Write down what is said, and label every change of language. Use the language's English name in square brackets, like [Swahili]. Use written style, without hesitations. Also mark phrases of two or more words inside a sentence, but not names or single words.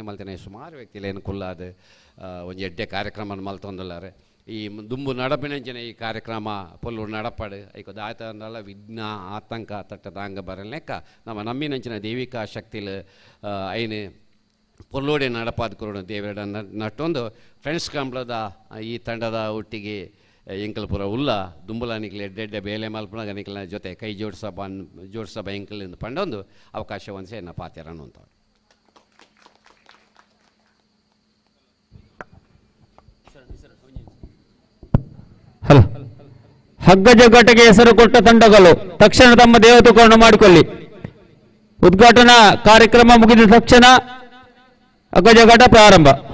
[Tulu] ಮಲ್ತೇನೆ ಸುಮಾರು ವ್ಯಕ್ತಿಲೇನು ಕುಲ್ಲಾದು ಒಂಜಿ ಎಡ್ಡೆ ಕಾರ್ಯಕ್ರಮ ಮಲ್ತೊಂದುಲ್ಲಾರೆ ಈ ದುಂಬು ನಡಪಿನಂಚಿನ ಈ ಕಾರ್ಯಕ್ರಮ ಪೊಲ್ಲು ನಡಪಾಡು ಐಕ ದಾಯ್ತ ಅಂದಲ್ಲ ವಿಘ್ನ ಆತಂಕ ತಟ್ಟದಾಂಗ ಬರಲೆಕ್ಕ ನಮ್ಮ ನಮ್ಮಿನಂಚಿನ ದೈವಿಕ ಶಕ್ತಿಲು ಐನು ಪೊಲ್ಲೋಡೆ ನಡಪಾದ ಕೊರೋಣ ದೇವರ ನಟ್ಟೊಂದು ಫ್ರೆಂಡ್ಸ್ ಕಂಬ್ಳದ ಈ ತಂಡದ ಒಟ್ಟಿಗೆ ಎಂಕಲ್ಪುರ ಉಲ್ಲ ದುಂಬುಲಾನಿಕ್ಲೆ ಎಡ್ಡೆಡ್ಡೆ ಬೇಲೆ ಮಲ್ಪನಾಗ ನಿಕ್ಲ ಜೊತೆ ಕೈ ಜೋಡಿಸಬ ಎಂಕಲಿಂದ ಪಂಡೊಂದು ಅವಕಾಶ ಒಂದ್ಸೆ ನಾ ಪಾತ್ಯರನ್ನು ಅಂತ [Kannada] ಹಲೋ ಹಗ್ಗ ಜಗ್ಗಾಟಕ್ಕೆ ಹೆಸರು ಕೊಟ್ಟ ತಂಡಗಳು ತಕ್ಷಣ ತಮ್ಮ ದೇವತುಗಳನ್ನು ಮಾಡಿಕೊಳ್ಳಿ. ಉದ್ಘಾಟನಾ ಕಾರ್ಯಕ್ರಮ ಮುಗಿದ ತಕ್ಷಣ ಹಗ್ಗ ಜಗ್ಗಾಟ ಪ್ರಾರಂಭ.